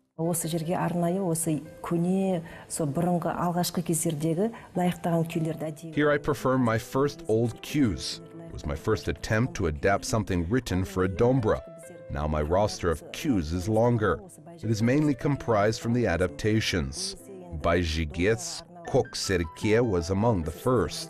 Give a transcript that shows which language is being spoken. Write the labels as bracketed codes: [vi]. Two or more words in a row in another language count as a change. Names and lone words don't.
[kk] осы жерге арнайы осы көне со бұрынғы алғашқы кездердегі лайықтаған күйлерді [en] Here I prefer my first old cues. It was my first attempt to adapt something written for a dombra. Now my roster of cues is longer. It is mainly comprised from the adaptations. By Jigets, Kok Serke was among the first.